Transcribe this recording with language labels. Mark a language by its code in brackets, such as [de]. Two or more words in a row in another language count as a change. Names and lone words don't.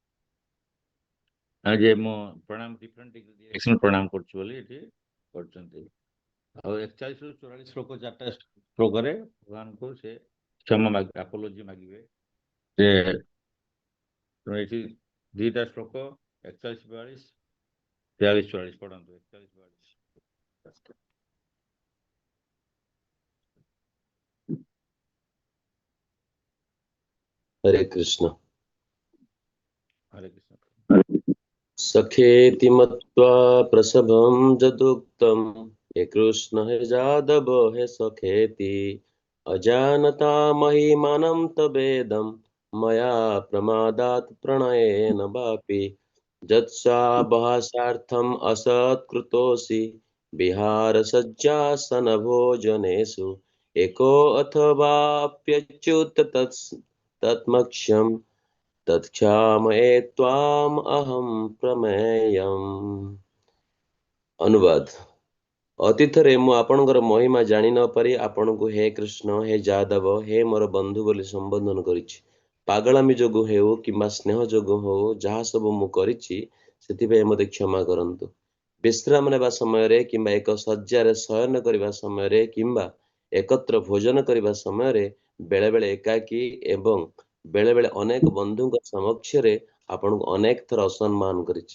[or] ଯେ ମୁଁ ପ୍ରଣାମ [en] different direction [or] ପ୍ରଣାମ କରୁଛି ବୋଲି ଏଠି କରୁଛନ୍ତି। ଆଉ 41 ରୁ 44 ଶ୍ଲୋକ, 4ଟା ଶ୍ଲୋକରେ ଭଗବାନଙ୍କୁ ସେ କ୍ଷମା ଆପୋଲୋଜି ମାଗିବେ। ଯେ ଏଠି ଦିଟା ଶ୍ଲୋକ 41, 42, 43, 44 ପଢନ୍ତୁ। 41, 42। [sa] हरे कृष्ण। हरे कृष्ण। सखेति मत्वा प्रसभं जदुक्तं, हे कृष्ण हे जादव हे सखेति, अजानता महिमानं तवेदं, मया प्रमादात् प्रणयेन वापि, जत्साभासार्थम् असत्कृतोऽसि, विहारसज्जासनभोजनेषु, एको अथवाप्यच्युत तत्मक्ष्यम्, तत्क्षामये त्वाम अहम प्रमेयम। [or] अनुवाद। ଅତୀତରେ ମୁଁ ଆପଣଙ୍କର ମହିମା ଜାଣି ନ ପାରି ଆପଣଙ୍କୁ ହେ କୃଷ୍ଣ, ହେ ଯାଦବ, ହେ ମୋର ବନ୍ଧୁ ବୋଲି ସମ୍ବୋଧନ କରିଛି। ପାଗଳାମି ଯୋଗୁଁ ହେଉ କିମ୍ବା ସ୍ନେହ ଯୋଗୁଁ ହେଉ, ଯାହା ସବୁ ମୁଁ କରିଛି ସେଥିପାଇଁ ମୋତେ କ୍ଷମା କରନ୍ତୁ। ବିଶ୍ରାମ ନେବା ସମୟରେ କିମ୍ବା ଏକ ଶଯ୍ୟାରେ ଶୟନ କରିବା ସମୟରେ କିମ୍ବା ଏକତ୍ର ଭୋଜନ କରିବା ସମୟରେ, ବେଳେବେଳେ ଏକାକୀ ଏବଂ ବେଳେବେଳେ ଅନେକ ବନ୍ଧୁଙ୍କ ସମକ୍ଷରେ ଆପଣଙ୍କୁ ଅନେକ ଥର ଅସମ୍ମାନ କରିଛି।